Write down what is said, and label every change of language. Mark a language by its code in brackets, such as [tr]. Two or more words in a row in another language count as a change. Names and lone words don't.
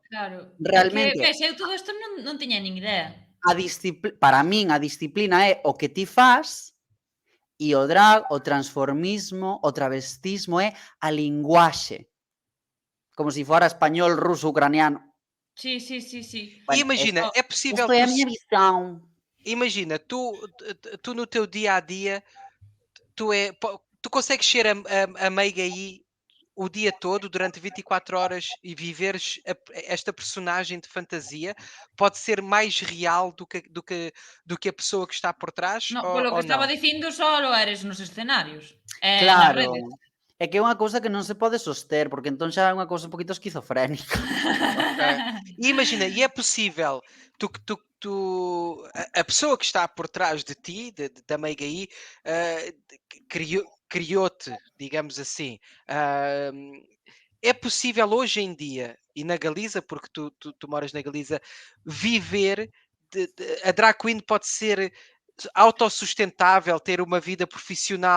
[gl] Claro. realmente, É que, ves, eu todo isto non tiña nin idea. para min a disciplina é o que ti fas, e o drag, o transformismo, o travestismo é a linguaxe. Como se fora español, ruso, ucraniano. Sí. [pt] E imagina, é possível [gl] Isto é a miña visão. [pt] Imagina, tu no teu dia a dia, tu consegues ser a meiga aí o dia todo, durante 24 horas, e viveres esta personagem de fantasia? Pode ser mais real do que a pessoa que está por trás? [gl] No, polo que [pt] Ou [gl] estaba [pt] não? [gl] dicindo, só lo eres nos escenarios. [pt] Nas [gl] Claro, [pt] redes. [gl] é que é unha cousa que non se pode soster, porque entón xa é unha cousa un poquito esquizofrénica. [pt] Ok. E imagina, e é possível a pessoa que está por trás de ti, da Meiga aí, criou-te, digamos assim. É possível hoje em dia, e na Galiza, porque tu moras na Galiza, viver a [en] drag queen [pt] pode ser autossustentável, ter uma vida profissional.